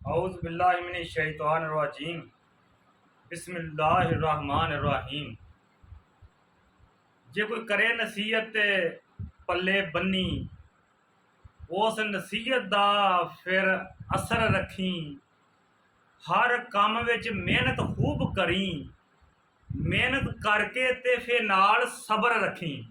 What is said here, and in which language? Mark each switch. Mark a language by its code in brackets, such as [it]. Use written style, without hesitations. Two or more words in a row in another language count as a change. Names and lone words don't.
[ar] أعوذ بالله من الشيطان الرجيم بسم الله الرحمن الرحيم. [pa] جے کوئی کرے نصیحت تے پلے بنی، اس نصیحت دا فیر اثر رکھی. ہر کم وچ محنت خوب کری، محنت کر کے تے فیر نال صبر رکھی.